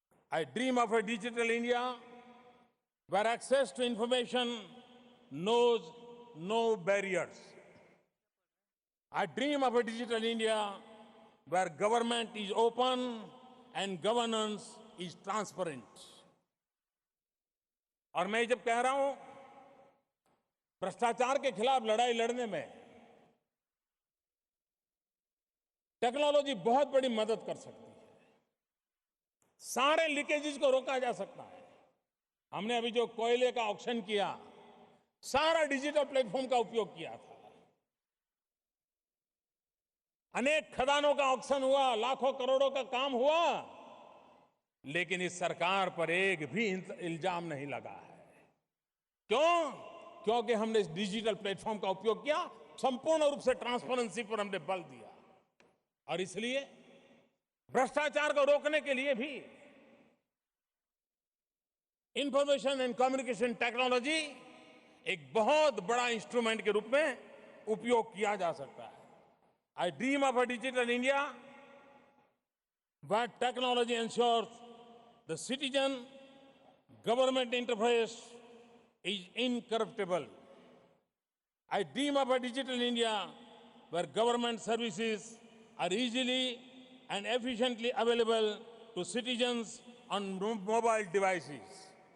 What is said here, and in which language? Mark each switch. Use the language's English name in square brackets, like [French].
[English] I dream of a digital India where access to information knows no barriers. I dream of a digital India where government is open and governance is transparent. [Hindi] और मैं जब कह रहा हूं भ्रष्टाचार के खिलाफ लड़ाई लड़ने में टेक्नोलॉजी बहुत बड़ी मदद कर सकती है, सारे लीकेजेस को रोका जा सकता है। हमने अभी जो कोयले का ऑक्शन किया, सारा डिजिटल प्लेटफॉर्म का उपयोग किया था। अनेक खदानों का ऑक्शन हुआ, लाखों करोड़ों का काम हुआ, लेकिन इस सरकार पर एक भी इल्जाम नहीं लगा है। क्यों? क्योंकि हमने इस डिजिटल प्लेटफॉर्म का उपयोग किया, संपूर्ण रूप से ट्रांसपेरेंसी पर हमने बल दिया। और इसलिए भ्रष्टाचार को रोकने के लिए भी इंफॉर्मेशन एंड कम्युनिकेशन टेक्नोलॉजी एक बहुत बड़ा इंस्ट्रूमेंट के रूप में उपयोग किया जा सकता है। [English] I dream of a digital India where technology ensures the citizen government interface is incorruptible. I dream of a digital India where government services are easily and efficiently available to citizens on mobile devices.